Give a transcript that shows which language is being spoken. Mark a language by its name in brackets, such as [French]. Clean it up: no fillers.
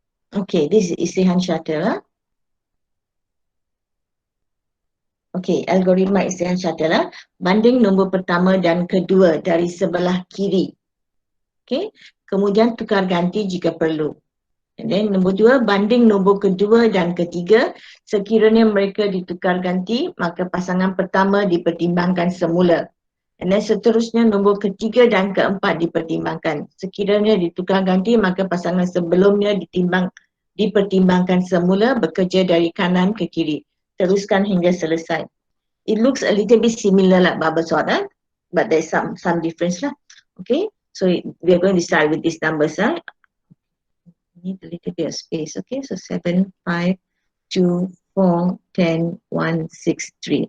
[English] Okay, this is isihan shuttle. [Malay] Okay, algoritma isihan shuttle. Banding nombor pertama dan kedua dari sebelah kiri. Okay, kemudian tukar ganti jika perlu. [English] And then [Malay] nombor 2, banding nombor kedua dan ketiga. Sekiranya mereka ditukar ganti, maka pasangan pertama dipertimbangkan semula. [English] And then [Malay] seterusnya nombor ketiga dan keempat dipertimbangkan. Sekiranya ditukar ganti, maka pasangan sebelumnya dipertimbangkan semula, bekerja dari kanan ke kiri. Teruskan hingga selesai. [English] It looks a little bit similar like bubble sort, but there's some difference lah. Okay, so we are going to start with these numbers. Need a little bit of space. Okay, so 7, 5, 2, 4, 10, 1, 6, 3.